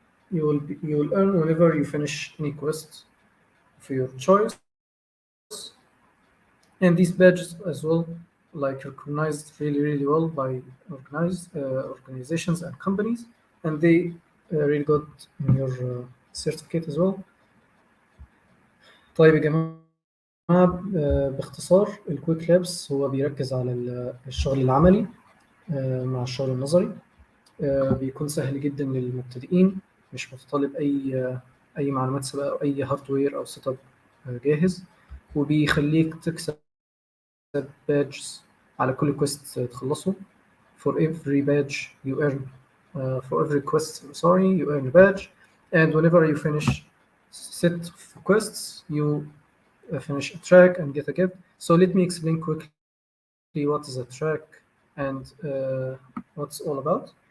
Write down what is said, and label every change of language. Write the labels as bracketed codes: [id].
[en] You will earn whenever you finish any quest for your choice. And these badges as well, like recognized really well by organizations and companies, and they really good in your certificate as well. [ar] طيب يا جماعة باختصار الكويك هو بيركز على الشغل العملي مع الشغل النظري. بيكون سهل جدا للمبتدئين، مش متطلب أي معلومات سابقة أو أي هاردوير أو سيت اب جاهز، وبيخليك تكسب badges على كل كويست تخلصه. [en] For every badge you earn for every quest, sorry, you earn a badge, and whenever you finish set of quests you finish a track and get a gift. So let me explain quickly what is a track and what's all about.